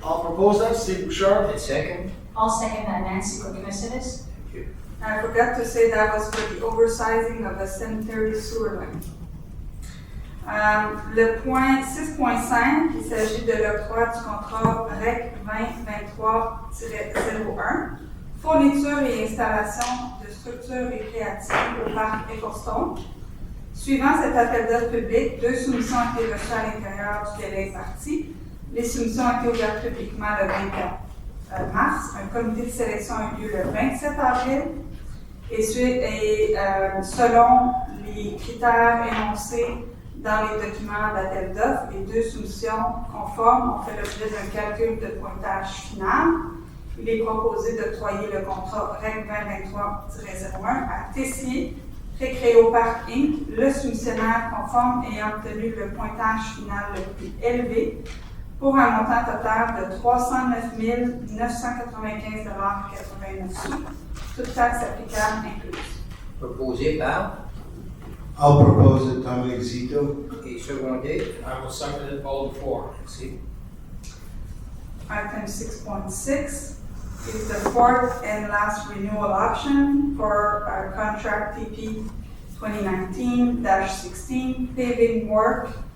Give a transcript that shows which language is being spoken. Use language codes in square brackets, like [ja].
[en] I'll propose that, Steve Bouchard. And second? I'll second that, Nancy Koukimasidis. Thank you. I forgot to say that was for the oversizing of the sanitary sewer line. [fr] Le point 6.5, il s'agit de l'octroi du contrat REC 2023-01, fourniture et installation de structures récréatives au parc Écoston. Suivant cet appel d'offres public, 2 soumissions ont été reçues à l'intérieur du délai imparti. Les soumissions ont été ouvertes publiquement le 24 mars. Un comité de sélection a eu lieu le 27 avril. Et selon les critères énoncés dans les documents d'appel d'offres, les 2 soumissions conformes ont fait l'objet d'un calcul de pointage final. Il est proposé d'octroyer le contrat REC 2023-01 à Tessier Récréoparc Inc., le soumissionnaire conforme ayant obtenu le pointage final le plus élevé, pour un montant total de $309 995,89, toutes taxes applicables incluses. Proposé par [en] I'll propose it, Dominic Zito. [fr] et secondé. [en] I will second it all before. [fr] Merci. [en] Item 6.6 is the fourth and last renewal option for our contract TP 2019-16 paving work.